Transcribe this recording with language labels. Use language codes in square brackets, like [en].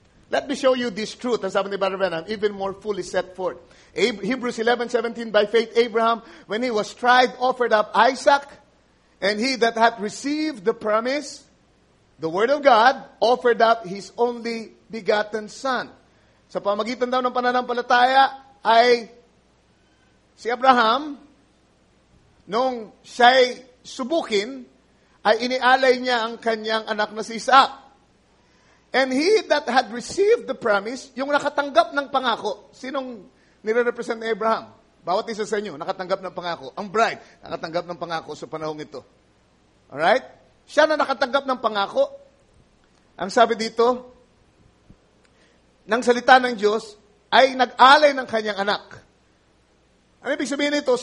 [en] Let me show you this truth, [tl] ang sabi ni Brother Branham, [en] even more fully set forth. Hebrews 11:17, by faith Abraham, when he was tried, offered up Isaac, and he that hath received the promise, the word of God, offered up his only begotten son. [tl] Sa pamagitan daw ng pananampalataya ay si Abraham, nung siya'y subukin, ay inialay niya ang kanyang anak na si Isaac. [en] And he that had received the promise, [tl] yung nakatanggap ng pangako, sinong nire-represent ni Abraham? Bawat isa sa inyo, nakatanggap ng pangako. Ang bride, nakatanggap ng pangako sa panahong ito. Alright? Siya na nakatanggap ng pangako. Ang sabi dito, ng salita ng Diyos, ay nag-alay ng kanyang anak. Ano ibig sabihin nito?